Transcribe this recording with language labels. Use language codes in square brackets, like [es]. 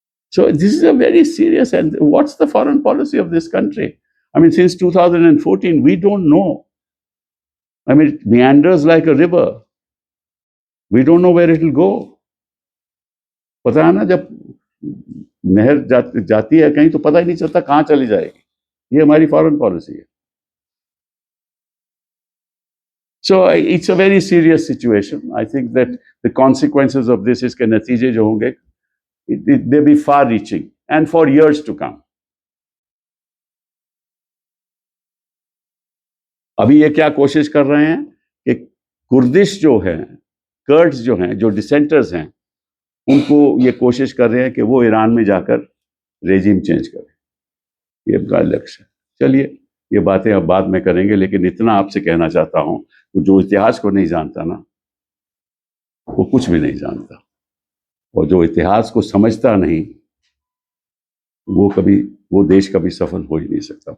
[en] So, this is a very serious, and what's the foreign policy of this country? I mean, since 2014, we don't know. I mean, it meanders like a river. We don't know where it will go. [hi] पता है ना, जब नहर जाती है कहीं तो पता ही नहीं चलता कहाँ चली जाएगी। ये हमारी फॉरेन पॉलिसी है। [en] So it's a very serious situation. I think that the consequences of this is [hi] के नतीजे जो होंगे, [en] they be far-reaching and for years to come. [hi] अभी ये क्या कोशिश कर रहे हैं कि कुर्दिश जो हैं, कर्ड्स जो हैं, जो डिसेंटर्स हैं, उनको ये कोशिश कर रहे हैं कि वो ईरान में जाकर रेजिम चेंज करें। ये उनका लक्ष्य है। चलिए, ये बातें अब बाद में करेंगे, लेकिन इतना आपसे कहना चाहता हूं कि जो इतिहास को नहीं जानता ना, वो कुछ भी नहीं जानता, और जो इतिहास को समझता नहीं, वो देश कभी सफल हो ही नहीं सकता।